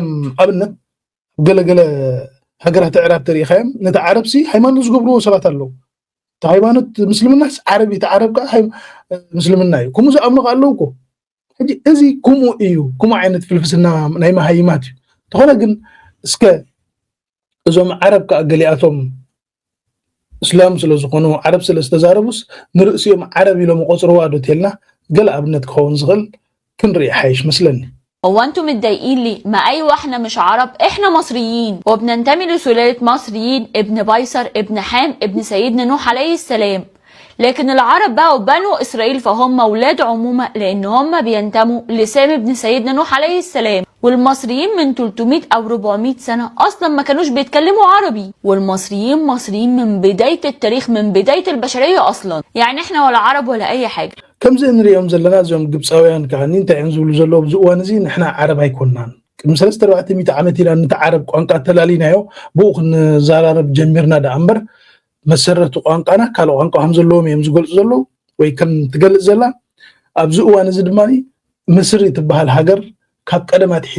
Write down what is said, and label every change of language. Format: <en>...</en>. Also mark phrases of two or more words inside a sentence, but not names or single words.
<ti>ኣብነት ገለገለ ሃገራት ዕራብ ተሪእኻዮም ነቲ ዓረብሲ ሃይማኖት ዝገብርዎ ሰባት ኣለዉ እቲ ሃይማኖት ምስልምናስ ዓረቢ እቲ ዓረብ ከዓ ምስልምና እዩ ከምኡ ዝኣምኑ ኣለዉ እኮ ሕጂ እዚ ከምኡ እዩ ከምኡ ዓይነት ፍልፍስና ናይ መሃይማት እዩ ተኾነ ግን እስከ እዞም ዓረብ ከዓ ገሊኣቶም እስላም ስለ ዝኾኑ ዓረብ ስለ ዝተዛረቡስ ንርእሲኦም ዓረብ ኢሎም ቆፅርዋ ዶ ተልና ገለ ኣብነት ክኸውን ዝኽእል ክንርኢ ሓይሽ መስለኒ</ti> <ar>هو انتوا متضايقين ليه؟ ما ايوه احنا مش عرب، احنا مصريين وبننتمي لسلالة مصريين، ابن بيصر ابن حام ابن سيدنا نوح عليه السلام. لكن العرب بقوا بنو اسرائيل فهم ولاد عمومة لان هم بينتموا لسام ابن سيدنا نوح عليه السلام. والمصريين من 300 او 400 سنة اصلا ما كانوش بيتكلموا عربي، والمصريين مصريين من بداية التاريخ من بداية البشرية اصلا، يعني احنا ولا عرب ولا اي حاجة.</ar> <ti>ከምዚ እንሪኦም ዘለና እዞም ግብፃውያን ከዓ እንታይ ዝብሉ ዘለዉ ኣብዚ እዋን እዚ ንሕና ዓረብ ኣይኮንናን ቅድሚ 3-400 ዓመት ኢና ነቲ ዓረብ ቋንቋ ተላሊናዮ ብኡ ክንዘራረብ ጀሚርና ዳ እምበር መሰረቱ ቋንቋና ካልእ ቋንቋ ከም ዘለዎም እዮም ዝገልፁ ዘለዉ ወይ ከም ትገልፅ ዘላ ኣብዚ እዋን እዚ ድማ ምስሪ ትበሃል ሃገር ካብ ቀደማት ሒዛ</ti>